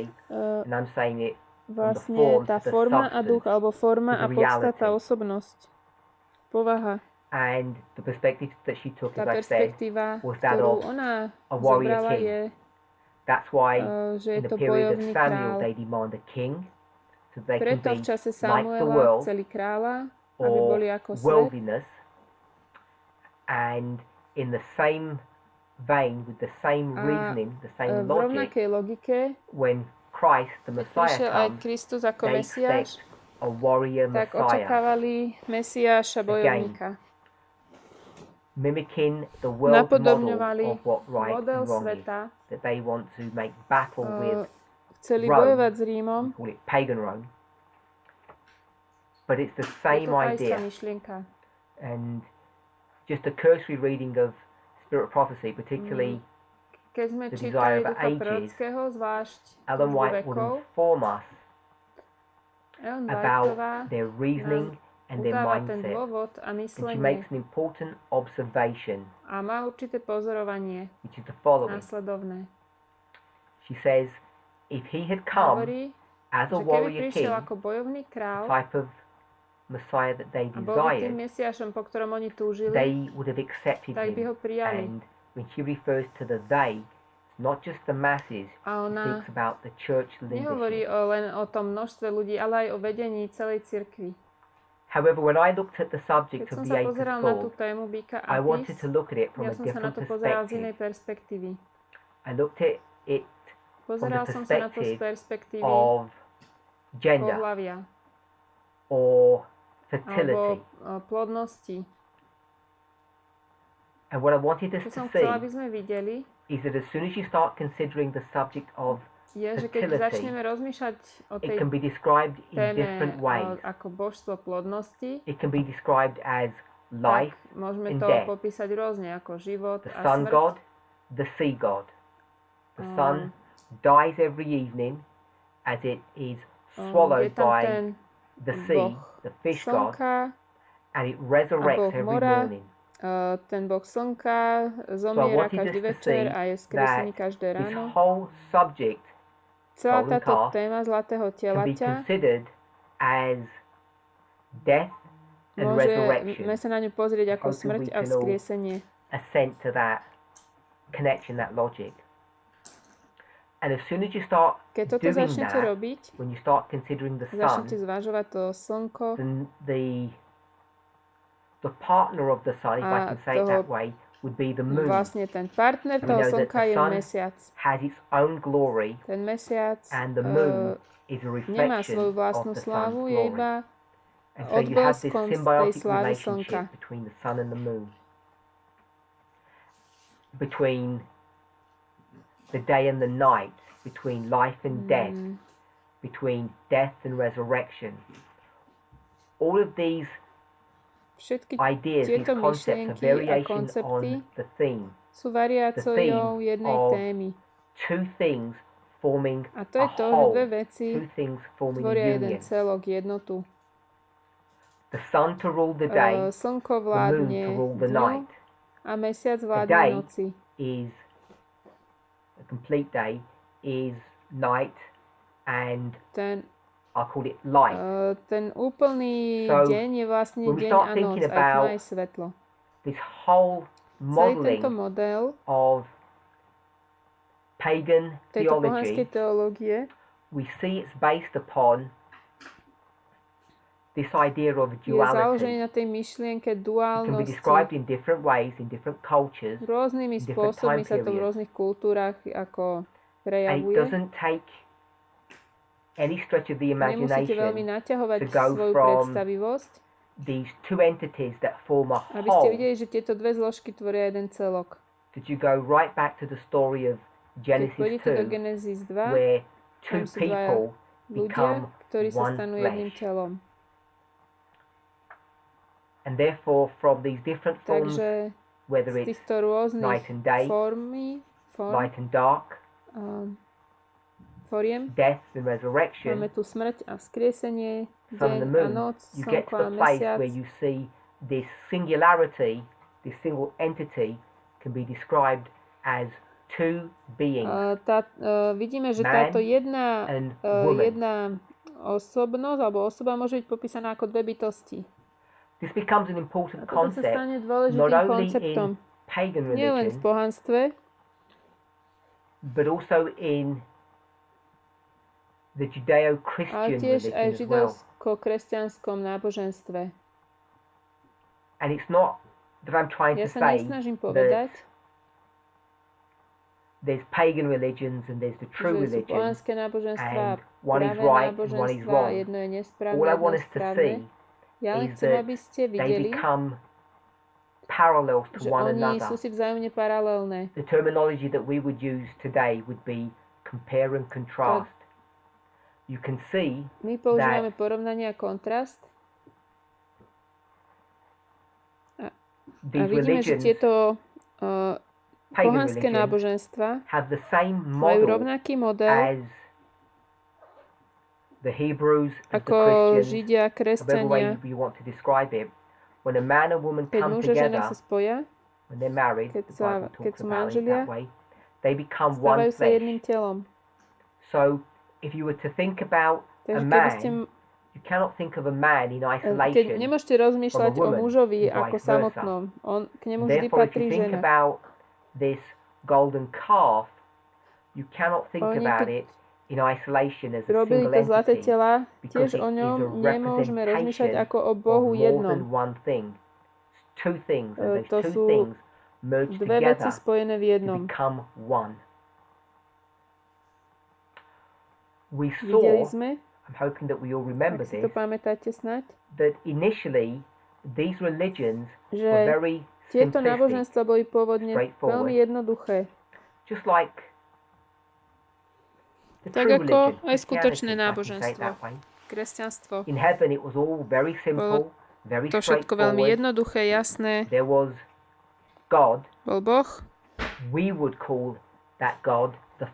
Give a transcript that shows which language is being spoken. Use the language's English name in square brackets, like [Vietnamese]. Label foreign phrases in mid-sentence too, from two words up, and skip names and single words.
[English] Uh, and I'm saying it from the [Slovak] Vlastne [English] form [Slovak] tá [English] to the [Slovak] forma a duch, [English] substance, [Slovak] alebo forma to a [English] the [Slovak] podstata, [English] reality. [Slovak] osobnosť, povaha. [English] And the perspective that she took, [Slovak] Tá [English] as I said, [Slovak] perspektíva, [English] was that [Slovak] ktorú [English] of [Slovak] ona [English] a warrior [Slovak] zobrala, [English] king. [Slovak] je, [English] That's why [Slovak] že je [English] in the [Slovak] to [English] period of [Slovak] bojovný [English] Samuel [Slovak] král. [English] they demand a king, so they can [Slovak] Preto [English] be [Slovak] v čase [English] like the [Slovak] Samuela [English] world, [Slovak] chceli kráľa, aby [English] or [Slovak] boli ako svet. [English] worldliness, and in the same vein, with the same [Slovak] A [English] reasoning, the same [Slovak] v [English] logic, [Slovak] rovnakej logike, [English] when Christ, the [Slovak] keď [English] Messiah, [Slovak] prišiel aj [English] comes, [Slovak] Kristus ako [English] they [Slovak] Mesiáš, [English] expect a warrior [Slovak] tak [English] Messiah, [Slovak] očakávali Mesiáša bojovníka. [English] mimicking the world's model [Slovak] Napodobňovali [English] of what right [Slovak] model [English] and wrong is, [Slovak] sveta, [English] that they want to make battle with [Slovak] chceli [English] Rome. [Slovak] bojovať s Rímom. [English] We call it pagan Rome, but it's the [Slovak] Je [English] same [Slovak] to tá istá [English] idea. [Slovak] myšlienka. [English] And just a cursory reading of Spirit Prophecy, particularly [Slovak] Keď sme [English] the [Slovak] čítali [English] Desire of [Slovak] Ducha [English] Ages, [Slovak] prorockého, zvlášť [English] Ellen [Slovak] Túžbu [English] White would [Slovak] vekov, [English] inform us [Slovak] Ellen [English] about [Slovak] Whiteová [English] their reasoning and their [Slovak] udáva ten [English] mindset. [Slovak] dôvod a [English] And she [Slovak] myslenie [English] makes an important observation, [Slovak] a má určité pozorovanie [English] which is the following. [Slovak] následovné. [English] She says, if he had come [Slovak] Hovorí, [English] as a [Slovak] že keby [English] warrior [Slovak] prišiel [English] king, [Slovak] ako bojovný [English] the [Slovak] král [English] type of Messiah that they [Slovak] a bol by tým [English] desired, [Slovak] Mesiášom, po ktorom oni túžili, [English] they would have accepted [Slovak] tak by [English] him. [Slovak] ho prijali. [English] And when she refers to the they, it's not just the masses, [Slovak] A [English] she [Slovak] ona [English] speaks about the church [Slovak] nehovorí [English] leadership. [Slovak] len o tom množstve ľudí, ale aj o vedení celej cirkvi. [English] However, when I looked at the [Slovak] Keď [English] subject [Slovak] som [English] of [Slovak] sa [English] the [Slovak] pozeral [English] eighth [Slovak] na tú [English] sword, [Slovak] tému Bíka [English] I [Slovak] a [English] wanted [Slovak] Pís, [English] to look at it from [Slovak] ja [English] a [Slovak] som sa na [English] different [Slovak] to pozeral z inej [English] perspective. [Slovak] perspektívy. [English] I looked at it [Slovak] Pozeral [English] the [Slovak] som sa na to z [English] perspective [Slovak] perspektívy [English] of gender [Slovak] pohlavia [English] or [Slovak] alebo [English] fertility. [Slovak] plodnosti. [English] And what I wanted us [Slovak] Čo [English] to [Slovak] som [English] see [Slovak] chcela, aby sme videli, [English] is that as soon as you start considering the subject of [Slovak] je, že keď [English] fertility, [Slovak] začneme rozmýšľať o [English] it [Slovak] tej [English] can be described in [Slovak] téme [English] different ways. [Slovak] ako božstvo plodnosti, [English] It can be described as [Slovak] tak [English] life, [Slovak] môžeme [English] and [Slovak] to [English] death. [Slovak] popísať rôzne, ako život [English] the [Slovak] a [English] sun [Slovak] smrť. [English] god, the sea god. The sun dies every evening as it is [Slovak] Je [English] swallowed [Slovak] tam [English] by [Slovak] ten [English] the sea, [Slovak] boh [English] the fish god, [Slovak] slnka, [English] and it resurrects [Slovak] boh [English] every [Slovak] mora, [English] morning. [Slovak] ten boh slnka zomiera [English] wanted [Slovak] každý [English] us to [Slovak] večer [English] see [Slovak] a je skriesený [English] that [Slovak] každé [English] This [Slovak] ráno. [English] whole subject [Slovak] Celá [English] golden [Slovak] táto [English] calf [Slovak] téma zlatého [English] can be [Slovak] telaťa [English] considered as death and [Slovak] môžeme [English] resurrection. [Slovak] sa na ňu pozrieť ako [English] Hopefully [Slovak] smrť [English] we [Slovak] a [English] can all [Slovak] vzkriesenie. [English] Assent to that connection, that logic. And as soon as you start [Slovak] Keď toto [English] doing [Slovak] začnete [English] that, [Slovak] robiť, [English] when you start considering the [Slovak] začnete [English] sun, [Slovak] zvažovať to slnko [English] then the partner of the sun, if I can say it that way, would be the moon. [Slovak] vlastne ten partner [English] And we [Slovak] toho [English] know that [Slovak] slnka [English] the [Slovak] je [English] sun [Slovak] mesiac. [English] has its own glory, [Slovak] Ten mesiac [English] and the moon is a [Slovak] nemá [English] reflection [Slovak] svoju [English] of [Slovak] vlastnú [English] the sun's [Slovak] slávu, je [English] glory. [Slovak] iba [English] And so you have this [Slovak] odbleskom z tej [English] symbiotic [Slovak] slávy slnka. [English] relationship between the sun and the moon, between the day and the night, between life and death, between death and resurrection. All of these [Slovak] Všetky [English] ideas, these [Slovak] tieto [English] concepts are [Slovak] myšlienky a [English] variations [Slovak] koncepty [English] on the theme. [Slovak] sú variáciou jednej [English] of [Slovak] témy. [English] Two things forming [Slovak] A to je [English] a [Slovak] to, že [English] whole, [Slovak] dve veci [English] two things forming [Slovak] tvoria [English] a [Slovak] jeden [English] union. [Slovak] celok, jednotu. [English] The sun to rule the day, [Slovak] Slnko [English] the moon [Slovak] vládne [English] to rule the [Slovak] dňu [English] night. [Slovak] a mesiac [English] A [Slovak] vládne [English] day [Slovak] noci. [English] is a complete day is night, and [Slovak] Ten, [English] I call it light. [Slovak] ten úplný [English] So, [Slovak] deň je vlastne [English] when we [Slovak] deň [English] start [Slovak] a noc, [English] thinking [Slovak] aj tma, [English] about [Slovak] aj svetlo. [English] This whole [Slovak] Celý tento [English] modeling [Slovak] model [English] of pagan [Slovak] tejto pohanskej [English] theology, [Slovak] teológie [English] we see it's based upon this idea of [Slovak] je založený [English] duality. [Slovak] na tej myšlienke [English] It can be [Slovak] duálnosti. [English] described in different ways, in different cultures, [Slovak] Rôznymi [English] different [Slovak] spôsobmi [English] time [Slovak] sa to v [English] periods. [Slovak] rôznych kultúrach ako [English] and it [Slovak] prejavuje. [English] doesn't take any stretch of the [Slovak] Nemusíte veľmi [English] imagination [Slovak] naťahovať [English] to go [Slovak] svoju [English] from [Slovak] predstavivosť, [English] these two entities that form a [Slovak] aby ste [English] whole, [Slovak] videli, že tieto dve zložky tvoria jeden celok. [English] that you go right back to the story of [Slovak] Keď [English] Genesis [Slovak] pôjdete do [English] 2, [Slovak] Genesis 2, [English] where two [Slovak] tam sú dvaja [English] people [Slovak] ľudia, [English] become [Slovak] ktorí sa [English] one [Slovak] stanú jedným [English] flesh. [Slovak] telom. [English] And therefore, from these different forms, [Slovak] Takže [English] whether [Slovak] z [English] it's [Slovak] týchto rôznych [English] night and day, [Slovak] form, [English] light and dark, [Slovak] um, foriem. [English] death and resurrection, [Slovak] Máme tu smrť a vzkriesenie, [English] sun and the [Slovak] deň a [English] moon, [Slovak] noc, [English] you get [Slovak] slnko [English] to [Slovak] a [English] the place [Slovak] mesiac. [English] where you see this singularity, this single entity can be described as two beings. [Slovak] Vidíme, že [English] Man [Slovak] táto jedna [English] and woman. [Slovak] jedna osobnosť alebo osoba môže byť popísaná ako dve bytosti. [English] This becomes an important [Slovak] A toto sa [English] concept [Slovak] stane [English] not [Slovak] dôležitým [English] only [Slovak] konceptom [English] in pagan [Slovak] nielen v [English] religion, [Slovak] pohanstve, [English] but also in the [Slovak] ale [English] Judeo-Christian [Slovak] tiež aj v [English] religion as well. [Slovak] židovsko-kresťanskom náboženstve. [English] And it's not that I'm trying [Slovak] Ja [English] to [Slovak] sa [English] say [Slovak] nesnažím [English] that [Slovak] povedať, [English] there's pagan religions and there's the true [Slovak] že sú [English] religion, [Slovak] pohanské náboženstva a [English] and one is [Slovak] pravé [English] right and one is [Slovak] náboženstva a [English] wrong. [Slovak] jedno je nesprávne, [English] All I [Slovak] jedno [English] want [Slovak] je [English] us to [Slovak] správne. [English] see [Slovak] Ja len [English] is [Slovak] chcem, [English] that [Slovak] aby ste [English] they [Slovak] videli, [English] become parallels to [Slovak] že [English] one [Slovak] oni [English] another. [Slovak] sú si vzájomne paralelné. [English] The terminology that we would use today would be compare and contrast. You can see [Slovak] My používame porovnanie a kontrast a vidíme, že tieto pohanské náboženstva [English] have the same [Slovak] majú [English] model [Slovak] rovnaký model [English] as the Hebrews, as the [Slovak] ako [English] Christians, [Slovak] Židia, [English] whatever way [Slovak] kresťania. [English] you want to describe it. When a man and woman [Slovak] Keď [English] come [Slovak] muž a žena [English] together, [Slovak] sa spoja, [English] when they're married, [Slovak] keď [English] the [Slovak] sú [English] Bible talks about it [Slovak] manželia, [English] that way, they become one [Slovak] stávajú sa [English] flesh. [Slovak] jedným telom. [English] So if you were to think about a [Slovak] Takže keby ste, [English] man, you cannot think of a man in [Slovak] keď [English] isolation. [Slovak] nemôžete rozmýšľať o [English] woman, [Slovak] mužovi [English] and [Slovak] ako [English] vice versa. [Slovak] samotnom, k nemu vždy [English] Therefore, if [Slovak] patrí [English] you think [Slovak] žena. [English] about this golden calf, you cannot think [Slovak] Oni [English] about [Slovak] keď [English] it in isolation as a [Slovak] robili [English] single [Slovak] to zlaté [English] entity, [Slovak] tela, [English] because [Slovak] tiež [English] it [Slovak] o [English] is [Slovak] ňom [English] a [Slovak] nemôžeme rozmýšľať [English] representation [Slovak] ako o [English] of [Slovak] Bohu [English] more [Slovak] jednom. [English] than one thing. It's two things, and [Slovak] To [English] those [Slovak] sú [English] two things merged [Slovak] dve veci [English] together [Slovak] spojené v [English] to [Slovak] jednom. [English] become one. We [Slovak] Videli [English] saw, [Slovak] sme, [English] I'm hoping that we all remember [Slovak] ak si to [English] this, [Slovak] pamätáte snáď, [English] that initially these religions were [Slovak] že [English] very [Slovak] tieto [English] simplistic, [Slovak] náboženstva boli pôvodne [English] straightforward. [Slovak] veľmi jednoduché. [English] just like the [Slovak] Tak [English] true [Slovak] ako [English] religion, [Slovak] aj skutočné [English] Christianity, if I can say it [Slovak] náboženstvo. [English] that way. [Slovak] Kresťanstvo. [English] In heaven it was all very simple, very [Slovak] To všetko veľmi [English] straightforward. [Slovak] jednoduché, jasné. [English] There was God. [Slovak] Bol Boh. [English] We would call that God the